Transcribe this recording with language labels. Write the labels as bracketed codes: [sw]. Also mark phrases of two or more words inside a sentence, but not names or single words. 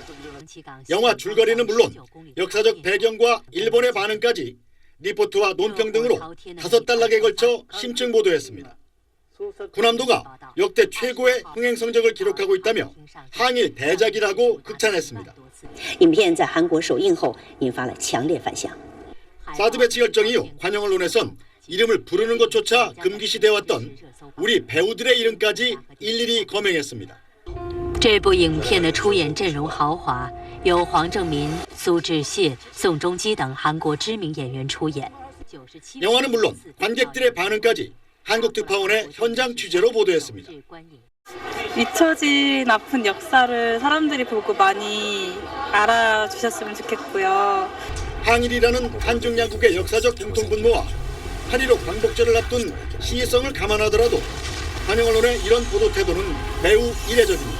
[ko] 영화 줄거리는 물론 역사적 배경과 일본의 반응까지 리포트와 논평 등으로 5달락에 걸쳐 심층 보도했습니다. 군함도가 역대 최고의 흥행 성적을 기록하고 있다며 항일 대작이라고 극찬했습니다. [zh] 影片在韩国首映后引发了强烈反响。 [ko] 사드 배치 결정 이후 관영 언론에선 이름을 부르는 것조차 금기시돼 왔던 우리 배우들의 이름까지 일일이 거명했습니다. [zh] 这部影片的出演阵容豪华，由黄正民、苏志燮、宋仲基等韩国知名演员出演。 [ko] 영화는 물론 관객들의 반응까지 한국 특파원의 현장 취재로 보도했습니다. 잊혀진 아픈 역사를 사람들이 보고 많이 알아주셨으면 좋겠고요. 항일이라는 한중 양국의 역사적 공통분모와 8.15 광복절을 앞둔 시의성을 감안하더라도 관영 언론의 이런 보도 태도는 매우 이례적입니다.